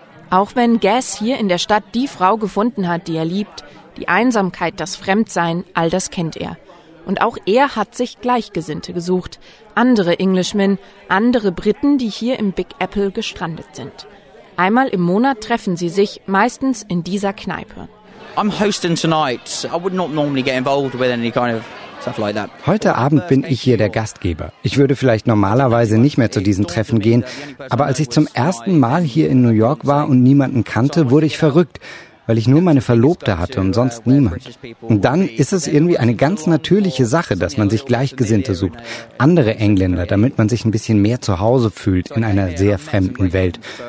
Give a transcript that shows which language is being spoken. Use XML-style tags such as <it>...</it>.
<de>Auch wenn Guess hier in der Stadt die Frau gefunden hat, die er liebt, die Einsamkeit, das Fremdsein, all das kennt er. Und auch er hat sich Gleichgesinnte gesucht. Andere Englishmen, andere Briten, die hier im Big Apple gestrandet sind. Einmal im Monat treffen sie sich, meistens in dieser Kneipe.</de> <en>I'm hosting tonight. I would not normally get involved with any kind of.</en> <de>Heute Abend bin ich hier der Gastgeber. Ich würde vielleicht normalerweise nicht mehr zu diesen Treffen gehen, aber als ich zum ersten Mal hier in New York war und niemanden kannte, wurde ich verrückt, weil ich nur meine Verlobte hatte und sonst niemand. Und dann ist es irgendwie eine ganz natürliche Sache, dass man sich Gleichgesinnte sucht, andere Engländer, damit man sich ein bisschen mehr zu Hause fühlt in einer sehr fremden Welt.</de>